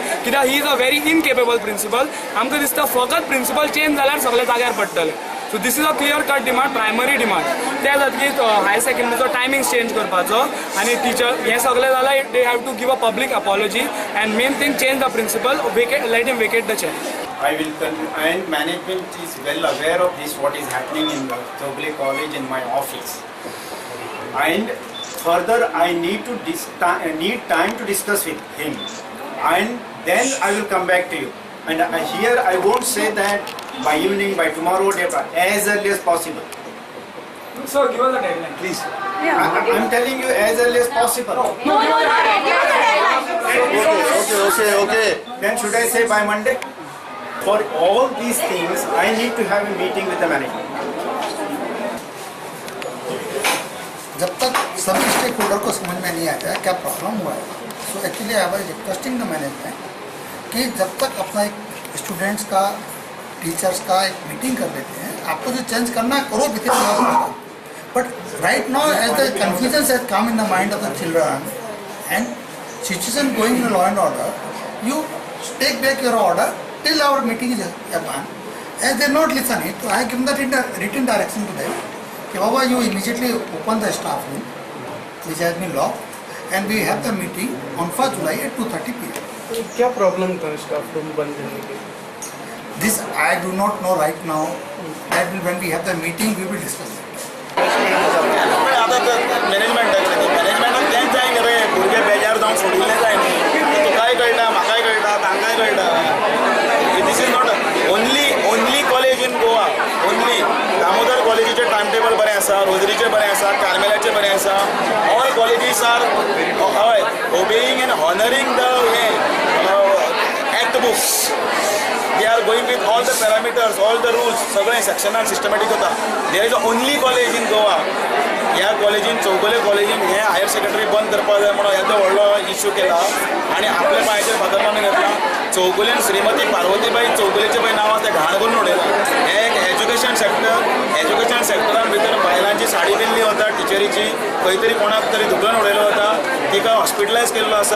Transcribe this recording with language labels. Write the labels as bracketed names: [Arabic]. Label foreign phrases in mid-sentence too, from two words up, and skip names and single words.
[Konkani] कित्याक [English] he is a very incapable principal. [Konkani] आमकां दिसता फकत प्रिंसिपल चेंज जाल्यार सगळे जाग्यार पडटले. [English] So this is a clear cut demand, primary demand. [Konkani] त्या जातकीर हायर सेकंडरीचो टायमींग चेंज करपाचो आनी टीचर हें सगळें जाल्यार [English] they have to give a public apology and main thing change the principal, let him vacate the chair. I will and management is well aware of this, what is happening in Chowgule College in my office. And further, I need time to discuss with him, and then I will come back to you. And here I won't say that by evening, by tomorrow, as early as possible. So give us a deadline, please. I'm telling you as early as possible. No, Okay. Then should I say by Monday? For all these things, I need to have a meeting with the management. [Hindi] जब तक सभी स्टेक होल्डर को समझ में नहीं आता है क्या प्रॉब्लम हुआ है, [English] so actually I was requesting the management [Hindi] कि जब तक अपना एक स्टूडेंट्स का टीचर्स का एक मीटिंग कर लेते हैं, आपको जो चेंज करना है करो [English] within, but right now as the confusion has come in the mind of the children and situation going in law and order, you take back your order till our meeting is upon. As they not listen it, I give them the written direction to them. [Hindi] कि बाबा [English] you immediately open the staff room which has been locked and we have the meeting on 1st July at 2:30 p.m. [Hindi] क्या प्रॉब्लम था स्टाफ रूम बंद करने के? [English] This I do not know right now. That will when we have the meeting we will discuss it. [Konkani] आता तर मॅनेजमेंटाक तेंच जाय न्ही रे, भुरगे बेजार जावन सोडिल्ले जाय न्ही. तुकाय कळटा, म्हाकाय कळटा, तांकाय कळटा. [English] This is not only college in Goa. [Konkani] Only दामोदर कॉलेजीचे टाइम टेबल बरें आसा, रोजरीचे बरें आसा, कार्मेलाचे बरें आसा. [English] All colleges are obeying and honoring the act books. They are going with all the parameters, all the rules. [Konkani] सगळें सेक्शनान सिस्टमॅटीक होता. [English] There is only college in Goa. [Konkani] ह्या कॉलेजीन चौगुले कॉलेजीन हे हायर सेकंडरी बंद करपाक जाय म्हणून येदो व्हडलो इश्यू केला आनी आपल्या पांयाचेर फातर मारून घेतला. चौगुलेन श्रीमती पार्वतीबाई चौगुलेचे पळय नांवां तें घाण करून उडयलां. हें एक एज्युकेशन सेक्टरान भितर बायलांची साडी बिल्ली वता टिचरीची, खंय तरी कोणाक तरी धुकलन उडयलो वता, तिका हॉस्पिटलायज केल्लो आसा.